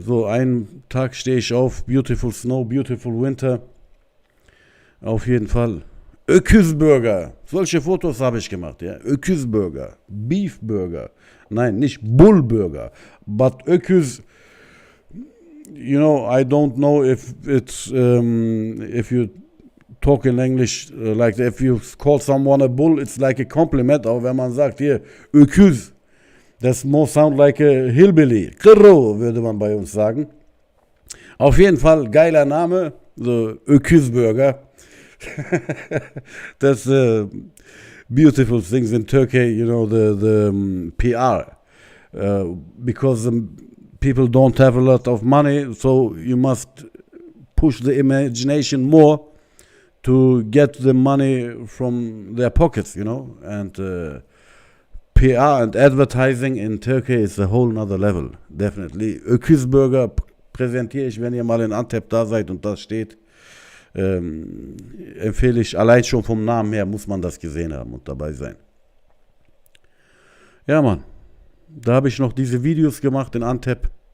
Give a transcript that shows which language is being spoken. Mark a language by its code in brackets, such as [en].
[de] So, einen Tag stehe ich auf. [en] Beautiful snow, beautiful winter. [de] Auf jeden Fall. Öküzburger. Solche Fotos habe ich gemacht, ja. Öküzburger. Beefburger. Nein, nicht Bullburger. [en] But Öküz, you know, I don't know if it's, if you talk in English, like if you call someone a bull, it's like a compliment. [de] Aber wenn man sagt, hier, Öküz, das [en] more sound like a hillbilly. [de] Kırro, würde man bei uns sagen. Auf jeden Fall, geiler Name, so Öküzburger. [en] That's beautiful things in Turkey, you know, the PR. Because people don't have a lot of money, so you must push the imagination more to get the money from their pockets, and PR and advertising in Turkey is a whole nother level, definitely. [de] Öküzburger präsentiere ich, wenn ihr mal in Antep da seid und das steht. Empfehle ich, allein schon vom Namen her muss man das gesehen haben und dabei sein. Ja, Mann, da habe ich noch diese Videos gemacht in Antep.